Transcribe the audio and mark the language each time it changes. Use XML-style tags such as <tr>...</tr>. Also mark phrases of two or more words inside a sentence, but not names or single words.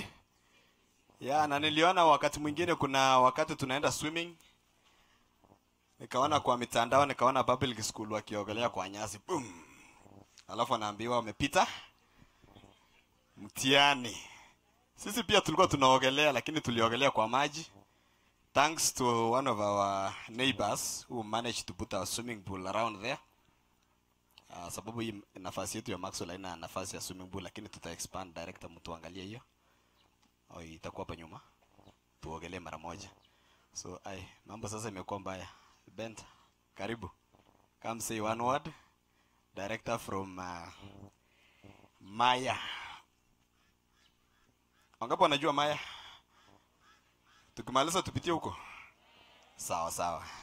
<sw>Na niliona wakati mwingine kuna wakati tunaenda swimming. Nikaona kwa mitandao, nikaona</sw> <en>public school</en> <sw>wakiogelea kwa nyasi. Boom. Alafu anaambiwa wamepita mtihani. Sisi pia tulikuwa tunaogelea, lakini tuliogelea kwa maji.</sw> <en>Thanks to one of our neighbors who managed to put our swimming pool around there.</en> <sw>Sababu hii nafasi yetu ya Maxwell haina nafasi ya</sw> <en>swimming pool,</en> <sw>lakini tuta expand. Director, mtu angalia hiyo. Itakuwa hapa nyuma. Tuogelee mara moja. So mambo sasa imekuwa mbaya. Bent, karibu.</sw> <en>Come say one word. Director from Maya.</en> <sw>Wangapi wanajua Maya? Tukimaliza tupitie huko. Sawa sawa.</sw>